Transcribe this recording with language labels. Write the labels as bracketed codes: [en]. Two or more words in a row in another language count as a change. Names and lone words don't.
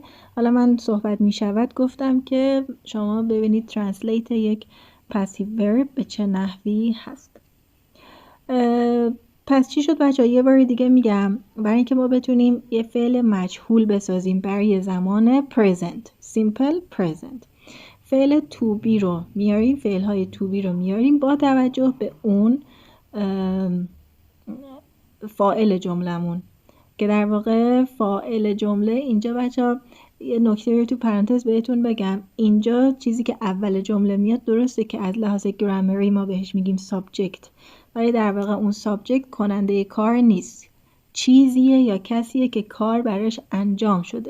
[fa] حالا من صحبت می شود گفتم که شما ببینید ترنسلیت یک [en] passive verb [fa] به چه نحوی هست. پس چی شد بچه ها؟ یه بار دیگه میگم، برای اینکه ما بتونیم یه فعل مجهول بسازیم برای زمان present، [en] simple present، [fa] فعل [en] to be [fa] رو میاریم، فعل های [en] to be [fa] رو میاریم با توجه به اون فاعل جملمون که در واقع فاعل جمله اینجا بچه ها یه نکته رو تو پرانتز بهتون بگم، اینجا چیزی که اول جمله میاد درسته که از لحاظ گرامری ما بهش میگیم سابجکت، ولی در واقع اون سابجکت کننده کار نیست، چیزیه یا کسیه که کار براش انجام شده.